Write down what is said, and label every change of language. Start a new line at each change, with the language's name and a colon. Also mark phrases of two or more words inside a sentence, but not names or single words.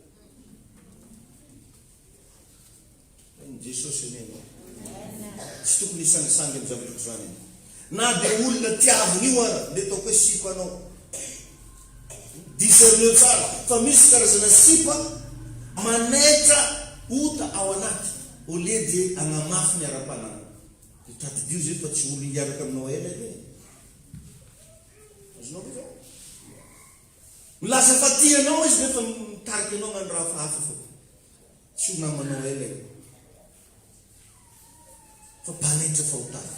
Malagasy: Jesosy enenao. Tsy tokony isangisangy amin'ny zavatra zany. Na dia olona tiaviny io ara, dia ataoko hoe sipa anao. Discerneo tsara. Fa misy karazana sipa manaitra ota ao anaty.
French: Au lieu de
Malagasy: agnamafy ny ara-panana. Tadidio zay fa tsy olo hiaraka aminao ela edy. Azonao ve zao? Milaza fa tianao izy nefa mitariky anao ngandro raha hafa fo. Tsy ho namanao ela. Fa mpanentra fahotana.